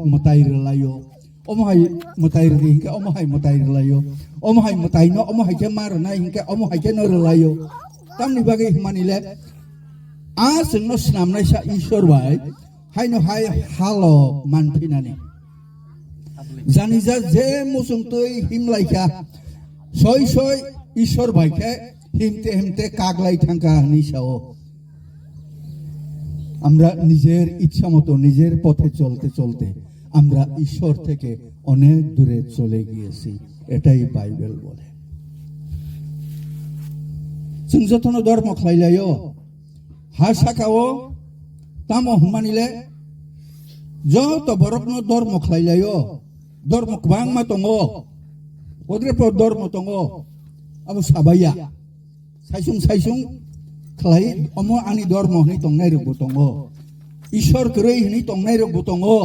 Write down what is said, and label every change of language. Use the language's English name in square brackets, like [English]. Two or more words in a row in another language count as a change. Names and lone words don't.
[Bodo] मतायरलायो अमहाय मतायर हिंके अमहाय मतायरलायो अमहाय मतायनो अमहाय के मारनाय हिंके अमहाय के नरलायो तामनि बागै मानिले आ जोंनो स्नामनाय सा ईश्वर बाय हायनो हाय हालो मानफैनानै जानि जा जे मुसुंतै हिमलायखा सय सय ईश्वर बायखे हिमते हिमते कागलाई थांका निसाओ [Bangla] আমরা নিজের ইচ্ছা মতো নিজের পথে চলতে চলতে আমরা ঈশ্বর থেকে অনেক দূরে চলে গিয়েছি এটাই বাইবেল বলে [Bodo] जों जतनो धर्म खालायलायो हा साकाओ तामो हमानिले जत बरकनो धर्म खालायलायो धर्म गोबां मा दङ पद्रेफोर धर्म दङ आबो साबाया सायसुं खालाय अमो आनि धर्म हनै दंनाय रगबो दङ ईश्वर गरै हनै दंनाय रगबो दङ